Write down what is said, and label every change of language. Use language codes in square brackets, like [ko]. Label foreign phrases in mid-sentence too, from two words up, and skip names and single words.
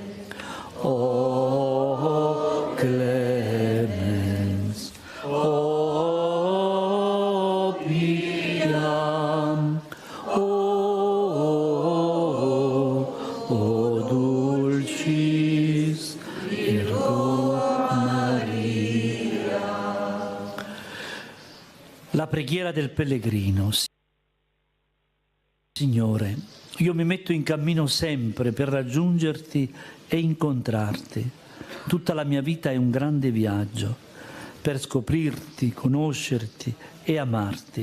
[la] O clemens, o piam, o dulcis Virgo Maria. [it] La preghiera del pellegrino. Signore, io mi metto in cammino sempre per raggiungerti e incontrarti. Tutta la mia vita è un grande viaggio per scoprirti, conoscerti e amarti.